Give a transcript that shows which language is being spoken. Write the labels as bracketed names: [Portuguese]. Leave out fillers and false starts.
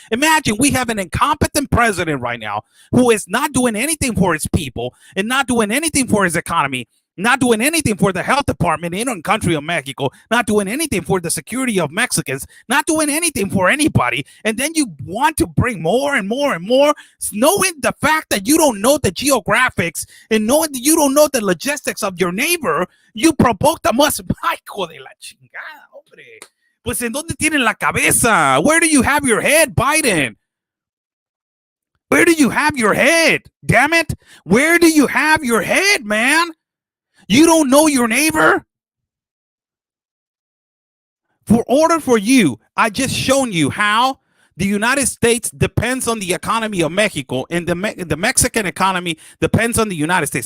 [English] Imagine we have an incompetent president right now who is not doing anything for his people and not doing anything for his economy, not doing anything for the health department in the country of Mexico, not doing anything for the security of Mexicans, not doing anything for anybody. And then you want to bring more and more and more, knowing the fact that you don't know the geographics and knowing that you don't know the logistics of your neighbor, you provoke the most. [Spanish] Ay, hijo de la chingada, hombre. Pues en dónde tienen la cabeza? [English] Where do you have your head, Biden? Where do you have your head? Damn it. Where do you have your head, man? You don't know your neighbor? For order for you, I just shown you how the United States depends on the economy of Mexico, and the Mexican economy depends on the United States.